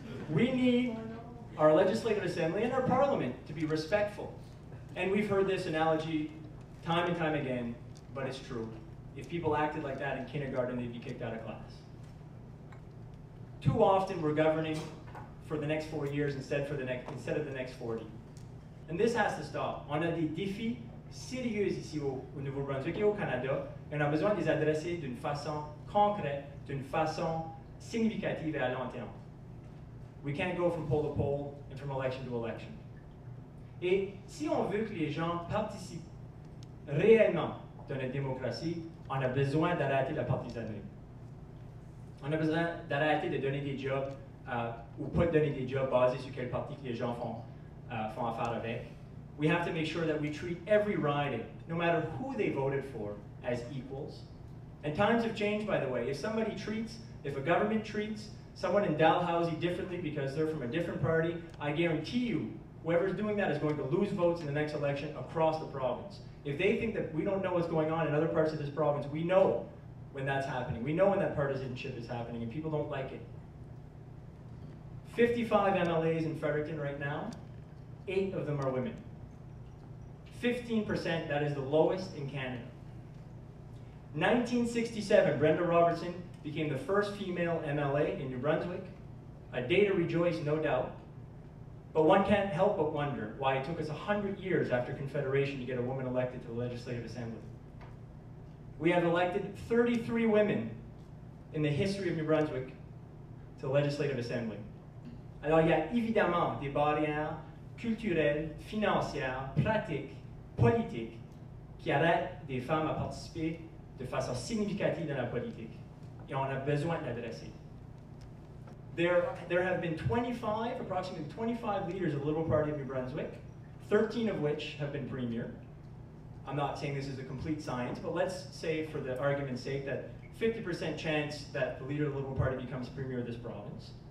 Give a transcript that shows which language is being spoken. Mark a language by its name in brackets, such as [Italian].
[English] We need our Legislative Assembly and our Parliament to be respectful. And we've heard this analogy time and time again, but it's true. If people acted like that in kindergarten, they'd be kicked out of class. Too often we're governing for the next 4 years instead of the next 40. And this has to stop. [French] On a des défis sérieux ici au Nouveau-Brunswick et au Canada, et on a besoin de les adresser d'une façon concrète, d'une façon significative et à long terme. [English] We can't go from pole to pole and from election to election. [French] Et si on veut que les gens participent réellement dans la démocratie, on a besoin d'arrêter la partisanerie. On a besoin d'arrêter de donner des jobs ou pas de donner des jobs basés sur quel parti que les gens font affaire avec. [English] We have to make sure that we treat every riding, no matter who they voted for, as equals. And times have changed, by the way. If a government treats someone in Dalhousie differently because they're from a different party, I guarantee you, whoever's doing that is going to lose votes in the next election across the province. If they think that we don't know what's going on in other parts of this province, we know when that's happening. We know when that partisanship is happening, and people don't like it. 55 MLAs in Fredericton right now, 8 of them are women. 15%, that is the lowest in Canada. 1967, Brenda Robertson became the first female MLA in New Brunswick. A day to rejoice, no doubt. But one can't help but wonder why it took us 100 years after Confederation to get a woman elected to the Legislative Assembly. We have elected 33 women in the history of New Brunswick to the Legislative Assembly. [French] Alors, il y a évidemment des barrières culturelles, financières, pratiques, politiques qui arrêtent des femmes à participer de façon significative dans la politique. Et on a besoin de l'adresser. [English] There have been approximately 25 leaders of the Liberal Party of New Brunswick, 13 of which have been premier. I'm not saying this is a complete science, but let's say, for the argument's sake, that 50% chance that the leader of the Liberal Party becomes premier of this province.